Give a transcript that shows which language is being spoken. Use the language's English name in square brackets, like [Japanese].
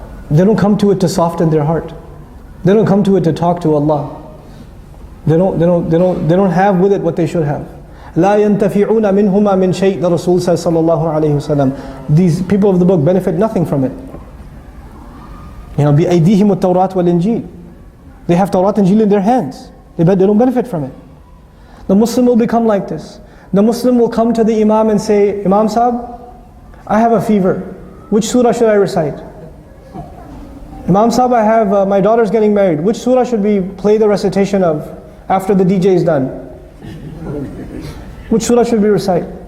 [English] They don't come to it to soften their heart. They don't come to it to talk to Allah. They don't have with it what they should have. [Arabic] لا ينتفعون منهما من شيء. [English] The Rasul says sallallahu alayhi wasallam, these people of the book benefit nothing from it. You know, [Arabic] بِأَيْدِيهِمُ التَّوْرَاةِ وَالْإِنْجِيلِ. [English] They have Tawrat and Injil in their hands. They don't benefit from it. The Muslim will become like this. The Muslim will come to the Imam and say, Imam Sahib, I have a fever. Which surah should I recite? Imam Sahib, I have, my daughter's getting married. Which surah should we play the recitation of after the DJ is done? Which surah should we recite?